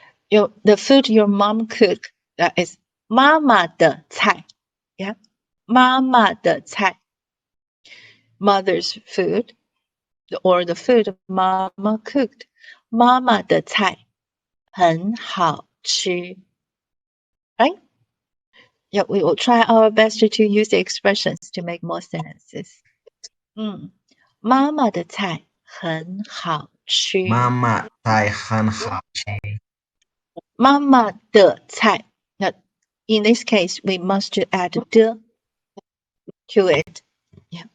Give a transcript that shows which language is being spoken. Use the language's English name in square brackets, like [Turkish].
[English] The food your mom cook is [Chinese] 妈妈的菜 [English] Yeah, 妈妈的菜 Mother's food or the food mama cooked. [Chinese] 妈妈的菜很好吃 [English] Right? Yeah, we will try our best to use the expressions to make more sentences. [Chinese] 妈妈的菜很好吃妈妈菜很好吃妈妈的菜 [English] Now, in this case, we must add 的 to it. Yeah.